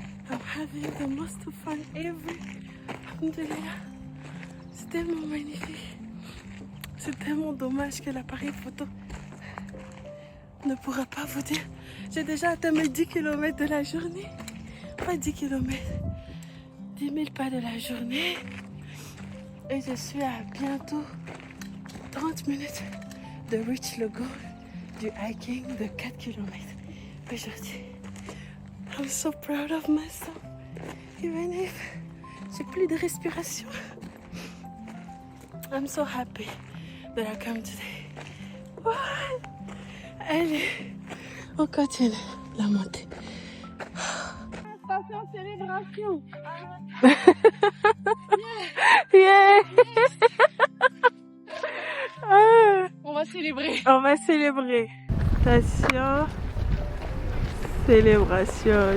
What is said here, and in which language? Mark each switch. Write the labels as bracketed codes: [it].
[en] I'm having the most fun ever. [ar] Alhamdulillah. [fr] C'est tellement magnifique. C'est tellement dommage que l'appareil photo ne pourra pas vous dire. J'ai déjà atteint mes 10 km de la journée. Pas 10 km. 10 000 pas de la journée. Et je suis à bientôt 30 minutes de reach le goal du hiking de 4 km aujourd'hui. [en] I'm so proud of myself. Even if [fr] j'ai plus de respiration. [en] I'm so happy that I come today. [fr] Allez, on continue la montée. Station célébration. Yeah. On va célébrer. On va célébrer. Station célébration.